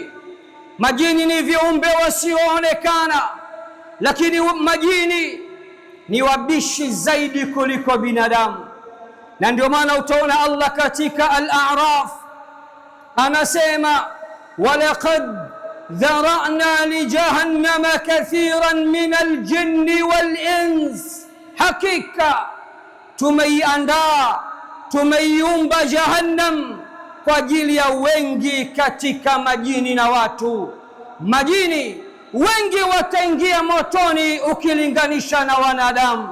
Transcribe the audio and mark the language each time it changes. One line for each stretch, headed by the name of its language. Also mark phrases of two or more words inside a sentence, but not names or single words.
Swahili: Majini ni viumbe wasioonekana, lakini majini ni wabishi zaidi kuliko binadamu, na ndio maana utaona Allah katika Al-A'raf
Arabic: anasema ولقد ذرأنا لجهنم كثيرا من الجن والإنس,
Swahili: hakika tumeiandaa, tumeiumba Jahannam kwa ajili ya wengi katika majini na watu. Majini wengi wataingia motoni ukilinganisha na wanadamu.